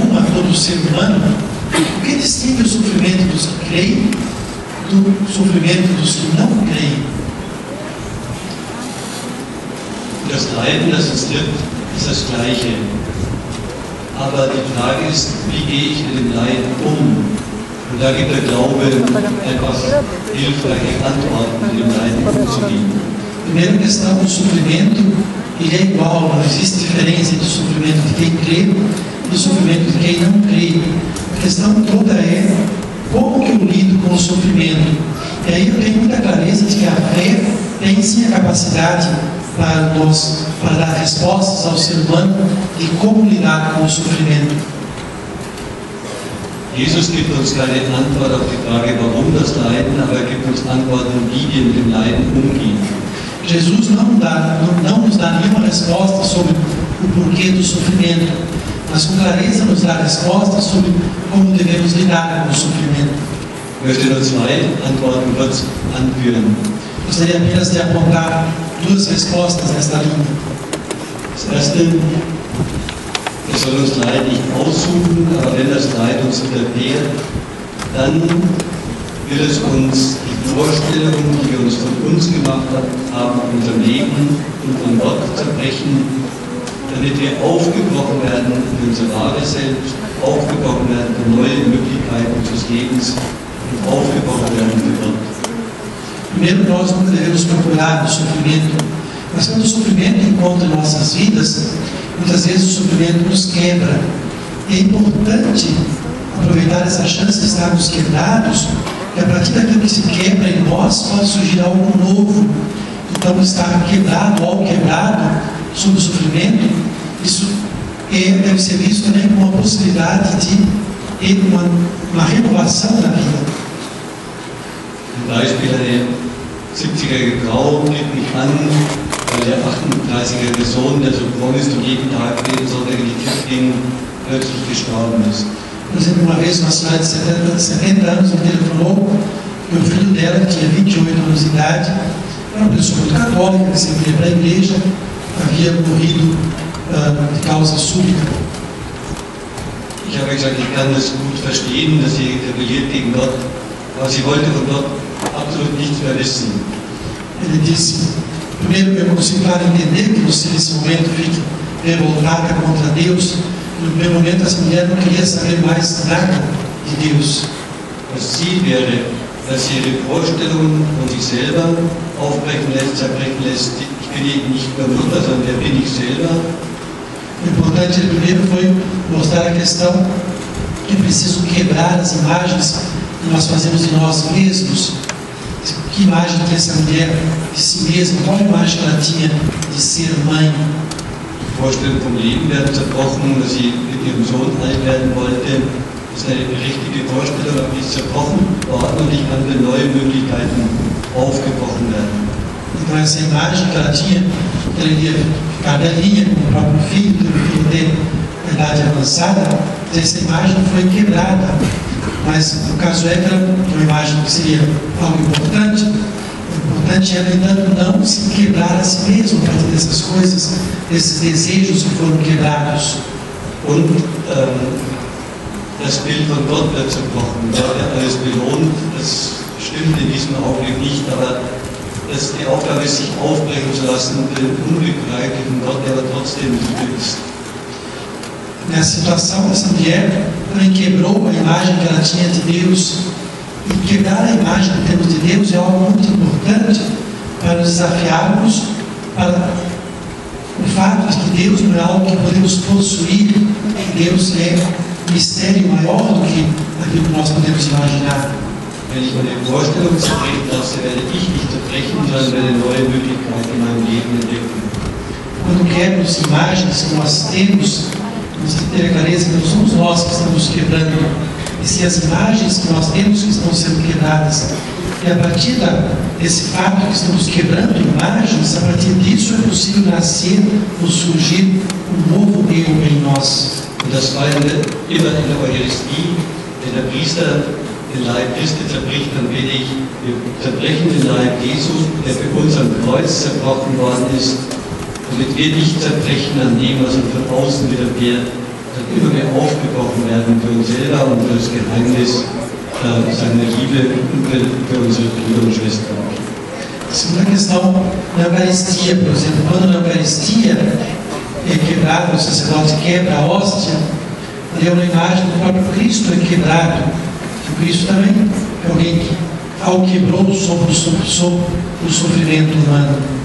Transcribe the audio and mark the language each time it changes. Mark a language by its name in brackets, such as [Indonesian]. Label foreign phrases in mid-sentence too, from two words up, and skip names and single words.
[Portuguese] a todo ser humano, o que distingue o sofrimento dos que creem do sofrimento dos que não creem? [German] Das Leiden, das uns trifft, ist das Gleiche. Aber die Frage ist, wie gehe ich mit dem Leiden um? Und da gibt der Glaube einfach hilfreiche Antworten, mit dem Leiden umzugehen. [Portuguese] A primeira questão do sofrimento, ele é igual, não existe diferença entre o sofrimento de quem crê e o sofrimento de quem não crê. A questão toda é como que eu lido com o sofrimento. E aí eu tenho muita clareza de que a fé tem sim a capacidade para dar respostas ao ser humano de como lidar com o sofrimento. [German] Jesus gibt uns keine Antwort auf die Frage, warum das Leiden, aber er gibt uns Antworten, wie wir mit dem Leiden umgehen. [Portuguese] Jesus não nos dá nenhuma resposta sobre o porquê do sofrimento, mas com clareza nos dá respostas sobre como devemos lidar com o sofrimento. [German] Ich möchte nur zwei Antworten kurz anführen. [Portuguese] Gostaria apenas de apontar duas respostas nesta linha. [German] Das erste, wir sollen uns Leid nicht aussuchen, aber wenn das Leid uns widerfährt, dann wird es uns die Vorstellungen, die wir uns von uns gemacht haben, in unserem Leben und von Gott zerbrechen, damit wir aufgebrochen werden in unser wahres Selbst, aufgebrochen werden für neue Möglichkeiten unseres Lebens und aufgebrochen werden für Gott. [Portuguese] Primeiro, nós nunca devemos procurar o sofrimento, mas quando o sofrimento encontra em nossas vidas, muitas vezes o sofrimento nos quebra. É importante aproveitar essa chance de estarmos quebrados, que a partir daquilo que se quebra em nós pode surgir algo novo. Então, estar quebrado, algo quebrado sobre o sofrimento, isso deve ser visto também como uma possibilidade de ter uma renovação na vida. [German] Ein Beispiel, eine 70-jährige Frau geht mich an, weil der 38-jährige Sohn, der so fromm ist und jeden Tag jeden Sonntag in die Kirche ging, plötzlich gestorben ist. [Portuguese] Por exemplo, uma vez uma senhora de 70 anos me telefonou que o filho dela, que tinha 28 anos de idade, era uma pessoa muito católica, que sempre ia para a igreja, havia morrido de causa súbita. [German] Ich habe gesagt, ich kann das gut verstehen, dass sie rebelliert gegen Gott, aber sie wollte von Gott absolut nichts mehr wissen. [Portuguese] Ele disse, primeiro eu consigo claro entender que você nesse momento fique revoltada contra Deus. No primeiro momento essa mulher não queria saber mais nada de Deus. [German] Das Ziel wäre, dass sie ihre Vorstellungen von sich selber aufbrechen lässt, zerbrechen lässt. Ich bin eben nicht nur Mutter, sondern wer bin ich selber? [Portuguese] O importante primeiro foi mostrar a questão que é preciso quebrar as imagens que nós fazemos de nós mesmos. Que imagem tem essa mulher de si mesma? Qual a imagem que ela tinha de ser mãe? [German] Die Vorstellungen vom Leben werden zerbrochen, dass sie mit ihrem Sohn alt werden wollte. Das ist eine berechtigte Vorstellung, aber die ist zerbrochen worden und nicht andere neue Möglichkeiten aufgebrochen werden. [Portuguese] Então essa imagem que ela tinha, que ela iria ficar velhinha com o próprio filho, que o filho dele na idade avançada, essa imagem foi quebrada. Mas o caso é que ela, uma imagem que seria algo importante, o importante é, no entanto, não se quebrar a si mesmo a partir dessas coisas, desses desejos que foram quebrados. [German] Und das Bild von Gott wird zerbrochen. Gott hat alles belohnt, das stimmt in diesem Augenblick nicht, aber die Aufgabe ist, sich aufbrechen zu lassen für den unbegreiflichen Gott, der aber trotzdem Liebe ist. [Portuguese] Nessa situação, essa mulher também quebrou a imagem que ela tinha de Deus. E quebrar a imagem que temos de Deus é algo muito importante para nos desafiarmos para o fato de que Deus não é algo que podemos possuir. Deus é um mistério maior do que aquilo que nós podemos imaginar. [German] Wenn ich meine Vorstellung zerbrechen lasse, werde ich nicht zerbrechen, sondern werde neue Möglichkeiten in meinem Leben entdecken. [Portuguese] Quando quebramos imagens que nós temos, temos que ter a clareza que não somos nós que estamos quebrando, e sim as imagens que nós temos que estão sendo quebradas. E a partir desse fato que estamos quebrando imagens, a partir disso é possível nascer ou surgir um novo eu em nós. [German] Und das feiern wir immer in der Eucharistie, wenn der Priester den Leib Christi zerbricht, dann bete ich, wir zerbrechen den Leib Jesu, der für uns am Kreuz zerbrochen worden ist, damit wir nicht zerbrechen an dem, was uns von außen widerfährt, dann immer mehr aufgebrochen werden für uns selber und für das Geheimnis seiner Liebe für unsere Brüder und Schwestern. [Portuguese] Segunda questão, na Eucaristia, por exemplo, quando na Eucaristia é quebrado, o sacerdote quebra a hóstia, ali é uma imagem do próprio Cristo é quebrado. O Cristo também é alguém que, ao quebrou sobre o sofrimento humano.